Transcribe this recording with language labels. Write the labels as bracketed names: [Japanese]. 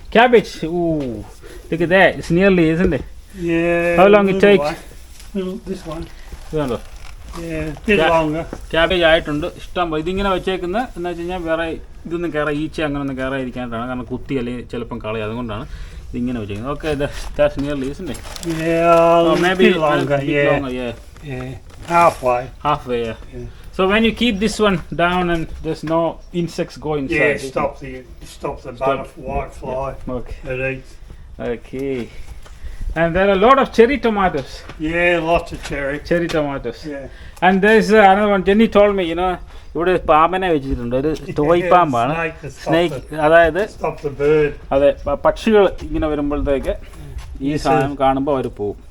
[English] Cabbage. Ooh, look at that. It's nearly, isn't it? Yeah. How long it takes? This one. [Malayalam] ഇതുണ്ടോ [English] Yeah, bit longer. [Malayalam] Cabbage ആയിട്ടുണ്ട് ഇഷ്ടം പോലെ. ഇതിങ്ങനെ വെച്ചേക്കുന്നത് എന്ന് വെച്ച് കഴിഞ്ഞാൽ വേറെ ഇതൊന്നും കയറാൻ ഈച്ച അങ്ങനെയൊന്നും കയറാതിരിക്കാനായിട്ടാണ്. കാരണം കുത്തി അല്ലെങ്കിൽ ചിലപ്പം കളയും, അതുകൊണ്ടാണ് ഇതിങ്ങനെ വെച്ചേക്കുന്നത്. [English] Okay that's nearly, isn't it? Yeah, Maybe bit longer. bit longer, Yeah. Halfway. Halfway, yeah. So when you keep this one down and there's no insects go inside. Yeah, stop the white fly Okay. that eats. Okay. And there are a lot of cherry tomatoes. Yeah, lots of cherry tomatoes. Yeah. And there's another one. Jenny told me, [Malayalam] ഇവിടെ പാമ്പനെ വെച്ചിട്ടുണ്ട്. ഒരു toy പാമ്പാണ്. Snake, അതായത് [English] stop the bird. [Malayalam] അതെ, പക്ഷികൾ ഇങ്ങനെ വരുമ്പോഴത്തേക്ക് ഈ സാധനം കാണുമ്പോൾ അവർ പോവും.